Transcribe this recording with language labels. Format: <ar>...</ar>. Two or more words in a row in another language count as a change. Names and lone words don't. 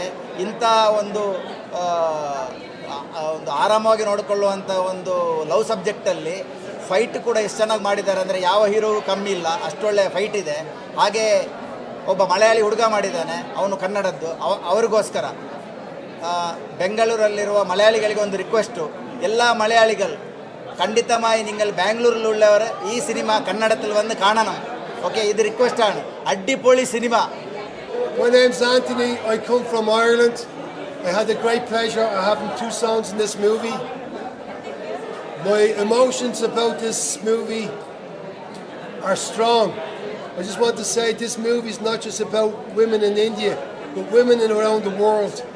<kn>ಇಂಥ ಒಂದು ಆರಾಮವಾಗಿ ನೋಡಿಕೊಳ್ಳುವಂಥ ಒಂದು</kn> <en>love subjectalli</en> <kn>ಫೈಟ್ ಕೂಡ ಎಷ್ಟು ಚೆನ್ನಾಗಿ ಮಾಡಿದ್ದಾರೆ ಅಂದರೆ ಯಾವ ಹೀರೋಗೂ ಕಮ್ಮಿ ಇಲ್ಲ, ಅಷ್ಟೊಳ್ಳೆ ಫೈಟ್ ಇದೆ. ಹಾಗೆ ಒಬ್ಬ ಮಲಯಾಳಿ ಹುಡುಗ ಮಾಡಿದ್ದಾನೆ, ಅವನು ಕನ್ನಡದ್ದು. ಅವ್ರಿಗೋಸ್ಕರ ಬೆಂಗಳೂರಲ್ಲಿರುವ ಮಲಯಾಳಿಗಳಿಗೆ ಒಂದು ರಿಕ್ವೆಸ್ಟು, ಎಲ್ಲ ಮಲಯಾಳಿಗಳು</kn> <ml>ಖಂಡಿತമായി നിങ്ങൾ ബാംഗ്ലൂരിലുള്ളവർ ഈ സിനിമ കന്നഡത്തിൽ വന്ന് കാണണം. ഓക്കെ, ഇത് റിക്വസ്റ്റ് ആണ്. അടിപൊളി സിനിമ.</ml> <en>My name's Anthony. I come from Ireland. I had the great pleasure of having 2 songs in this movie. My emotions about this movie are strong. I just want to say this movie is not just about women in India, but women around the world.</en>